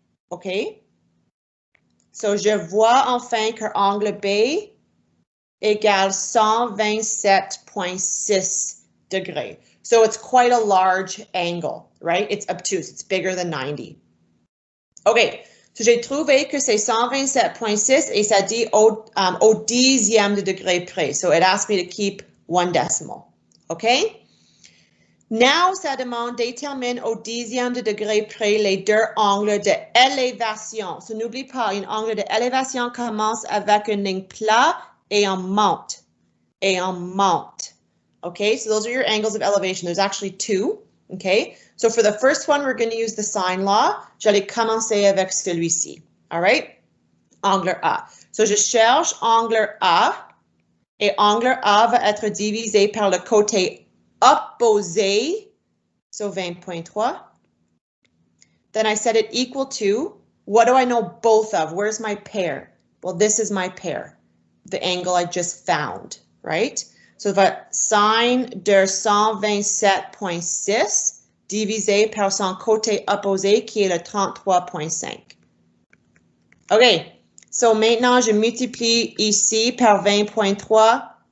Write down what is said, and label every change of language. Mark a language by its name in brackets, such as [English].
[French] Okay, so je vois enfin que angle B égale 127.6 degrés. [English] So it's quite a large angle, right? It's obtuse, it's bigger than 90. [French] OK, so j'ai trouvé que c'est 127.6 et ça dit au dixième de degré près. [English] So it asked me to keep one decimal, OK? [French] Now, ça demande détermine au dixième de degré près les deux angles d'élévation. So n'oublie pas, un angle d'élévation commence avec une ligne plate et on monte. Et on monte. [English] Okay, so those are your angles of elevation. There's actually two. Okay, so for the first one, we're going to use the sine law. [French] J'allais commencer avec celui-ci. [English] All right, [French] angle A. So je cherche angle A et angle A va être divisé par le côté opposé, so 20.3. [English] Then I set it equal to, what do I know both of? Where's my pair? Well, this is my pair, the angle I just found, right? [French] So, sine de 127.6 divisé par son côté opposé qui est le 33.5. OK, so maintenant je multiplie ici par 20.3.